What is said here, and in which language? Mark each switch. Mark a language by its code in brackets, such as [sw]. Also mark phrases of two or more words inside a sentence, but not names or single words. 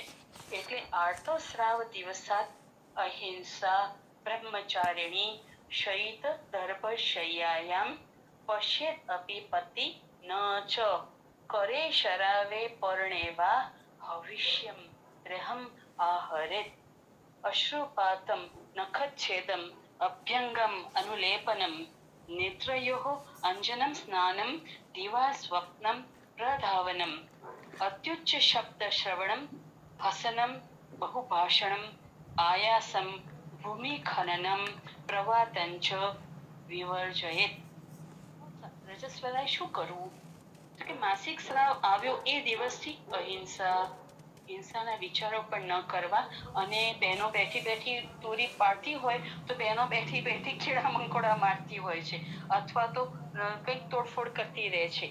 [sa] એટલે आर्तोस्राव दिवसात अहिंसा, ब्रह्मचारिणी, शयित दर्भ शय्यायाम, पश्येत अपी पति न च, करे शरावे परणेवा हविष्यम ग्रहम आहरेत, अश्रुपातम नखच्छेदम अभ्यंगम अनुलेपनम, नेत्रयोः अंजनं स्नानं दिवा स्वप्नं प्रधावनम् अत्युच्च शब्द श्रवणं हसनं बहुभाषणं आयासं भूमिखननं प्रवातञ्च विवर्जयेत्. [gu] રજસ્વલાએ શું કરવું? તો કે માસિક સ્રાવ આવ્યો એ દિવસથી અહિંસા, હિંસાના વિચારો પણ ન કરવા. અને બહેનો બેઠી બેઠી તોરી પાડતી હોય તો બહેનો બેઠી બેઠી કીડા મંકોડા મારતી હોય છે, અથવા તો કંઈક તોડફોડ કરતી રહે છે.